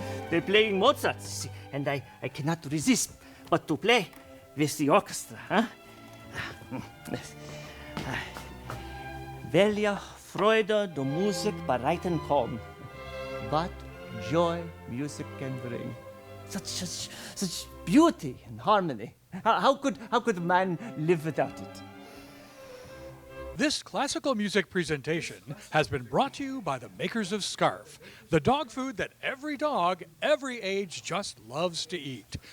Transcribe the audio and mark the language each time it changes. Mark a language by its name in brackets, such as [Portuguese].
[English] They're playing Mozart, see, and I cannot resist but to play with the orchestra. Huh? [German] Welche Freude der Musik bereiten kann. [English] What joy music can bring. Such beauty and harmony. How could man live without it? This classical music presentation has been brought to you by the makers of Scarf, the dog food that every dog, every age just loves to eat.